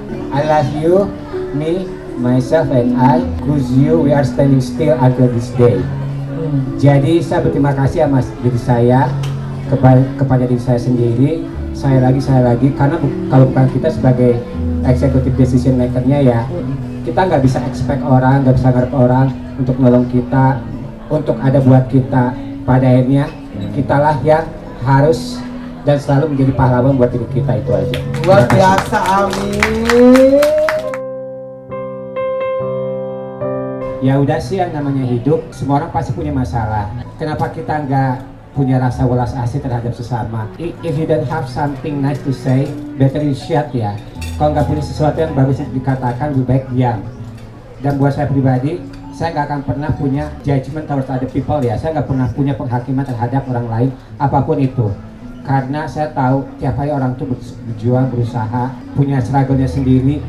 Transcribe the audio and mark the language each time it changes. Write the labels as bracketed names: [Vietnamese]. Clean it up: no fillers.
[English] I love you, me, myself and I, cause you, we are standing still until this day. [Indonesian] Jadi saya berterima kasih sama diri saya kepada diri saya sendiri, saya lagi, karena kalau bukan kita sebagai [English] executive decision maker- [Indonesian] nya ya, kita nggak bisa [English] expect [Indonesian] orang, nggak bisa ngarep orang untuk nolong kita, untuk ada buat kita. Pada akhirnya kitalah yang harus dan selalu menjadi pahlawan buat diri kita, itu aja. Luar biasa, amin. Ya udah sih, yang namanya hidup, semua orang pasti punya masalah. Kenapa kita nggak punya rasa welas asih terhadap sesama? [English] If you don't have something nice to say, better you shut ya. [Indonesian] Kalau nggak punya sesuatu yang bagus untuk dikatakan, lebih baik diam. Dan buat saya pribadi, saya nggak akan pernah punya [English] judgment towards other people [Indonesian] ya. Saya nggak pernah punya penghakiman terhadap orang lain, apapun itu. Karena saya tahu tiap hari orang tuh berjuang, berusaha, punya struggle-nya sendiri.